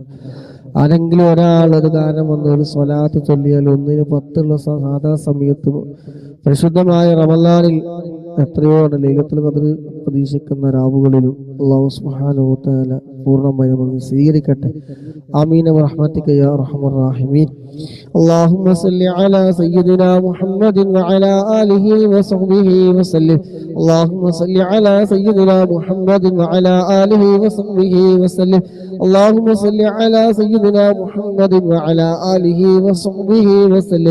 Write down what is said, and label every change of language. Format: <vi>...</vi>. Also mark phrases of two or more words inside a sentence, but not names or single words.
<ml>ആരെങ്കിലും ഒരാൾ ഒരു കാരണം വന്ന് ഒരു സ്വലാത്ത് ചൊല്ലിയാൽ 1-10 സാധാ സമയത്ത് പരിശുദ്ധമായ റമളാനിൽ എത്രയോടെ</ml> <ar>ليلة القدر</ar> <ml>പ്രതീക്ഷിക്കുന്ന രാവുകളിലും</ml> <ar>الله سبحانه وتعالى</ar> <ml>പൂർണ്ണമായും സ്വീകരിക്കട്ടെ.</ml> <ar>آمين برحمتك يا أرحم الراحمين. اللهم صل على سيدنا محمد وعلى آله وصحبه وسلم. اللهم صل على سيدنا محمد وعلى آله وصحبه وسلم. اللهم صل على سيدنا محمد وعلى آله وصحبه وسلم.</ar>